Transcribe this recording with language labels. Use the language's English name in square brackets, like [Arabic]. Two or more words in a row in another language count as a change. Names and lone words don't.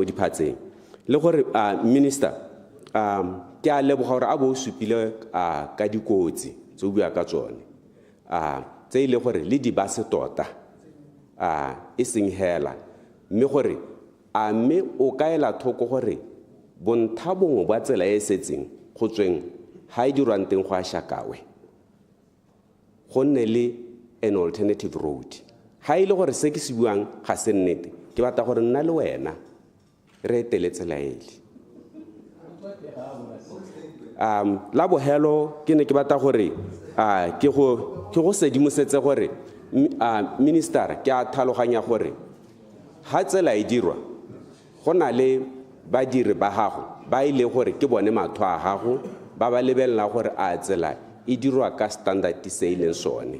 [Tswana] diphatseng le gore minister ke a leboga gore a bo supile ka dikotsi tse o bua ka tsone tse ile gore le di ba se tota e seng hela mme gore mme o kaela thoko gore bontlha bongwe ba tsela e setseng go tsweng ha e dirwang teng go a shakawe go nne le [English] an alternative road. [Tswana] Ha ile gore se ke se buang ga se nnete ke batla gore nna le wena re etele tsela ele. La bohelo ke ne ke batla gore ke go sedimosetse gore minister ke a tlhaloganya gore ha tsela e dirwa go na le badiri ba gago ba ile gore ke bone matho a gago ba ba lebella gore a tsela e dirwa ka standard se ileng sone.